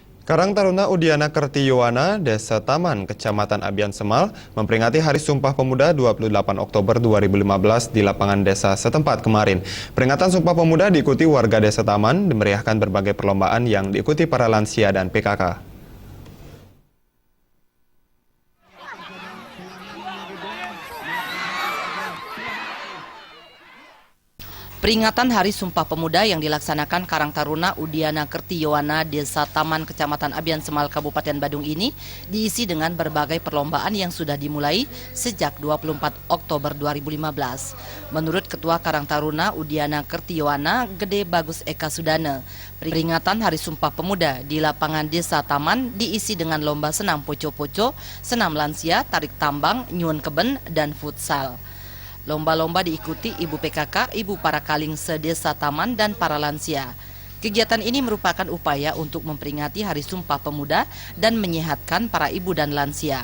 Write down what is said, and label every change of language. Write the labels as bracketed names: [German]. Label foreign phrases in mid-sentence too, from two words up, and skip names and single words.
[Indonesian] Karang Taruna Udiana Kertiyowana, Desa Taman, Kecamatan Abian Semal, memperingati Hari Sumpah Pemuda 28 Oktober 2015 di lapangan desa setempat kemarin. Peringatan Sumpah Pemuda diikuti warga Desa Taman, dimeriahkan berbagai perlombaan yang diikuti para lansia dan PKK. Peringatan Hari Sumpah Pemuda yang dilaksanakan Karang Taruna Udiana Kertiyowana, Desa Taman, Kecamatan Abian Semal, Kabupaten Badung ini diisi dengan berbagai perlombaan yang sudah dimulai sejak 24 Oktober 2015. Menurut Ketua Karang Taruna Udiana Kertiyowana, Gede Bagus Eka Sudana, peringatan Hari Sumpah Pemuda di lapangan Desa Taman diisi dengan lomba senam poco-poco, senam lansia, tarik tambang, nyuwun keben, dan futsal. Lomba-lomba diikuti ibu PKK, ibu para kaling sedesa Taman, dan para lansia. Kegiatan ini merupakan upaya untuk memperingati Hari Sumpah Pemuda dan menyehatkan para ibu dan lansia.